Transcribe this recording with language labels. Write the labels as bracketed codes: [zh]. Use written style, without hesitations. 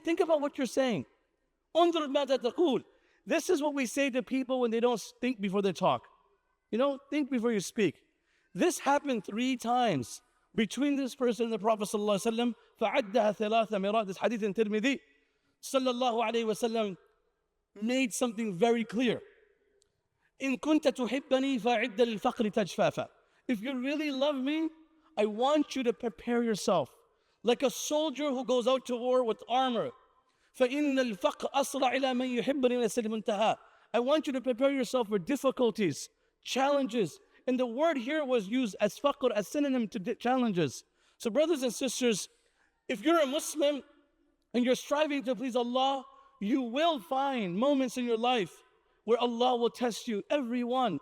[en] Think about what you're saying. Undur mada taqul. This is what we say to people when they don't think before they talk. Think before you speak. This happened 3 times between this person and the Prophet ﷺ. فَعَدَّهَا ثَلَاثَ مِرَاتٍ. This hadith in Tirmidhi. Sallallahu alayhi wa sallam made something very clear. [ar] إن كنت تحبني فأعد للفقر تجفافا. [en] If you really love me, I want you to prepare yourself like a soldier who goes out to war with armor. [ar] فإن الفقر أسرع إلى من يحبني من السلم انتهى. [en] I want you to prepare yourself for difficulties, challenges. And the word here was used as faqr, as synonym to challenges. So brothers and sisters, if you're a Muslim and you're striving to please Allah, you will find moments in your life where Allah will test you. Everyone.